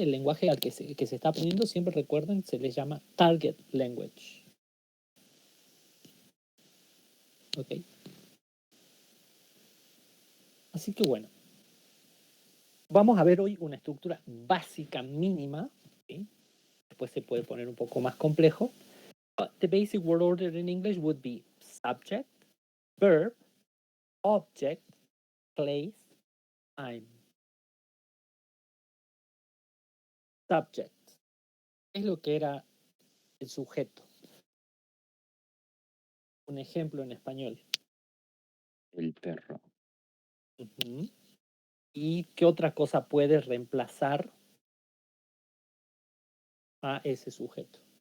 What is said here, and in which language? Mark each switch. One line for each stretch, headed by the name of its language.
Spanish: El lenguaje al que se está aprendiendo, siempre recuerden, se le llama target language. ¿Ok? Así que bueno, vamos a ver hoy una estructura básica mínima, ¿sí? Después se puede poner un poco más complejo.
English: The basic word order in English would be subject, verb, object, place, time.
Spanish: Subject es lo que era el sujeto. Un ejemplo en español. El perro. ¿Y qué otra cosa puede reemplazar a ese sujeto?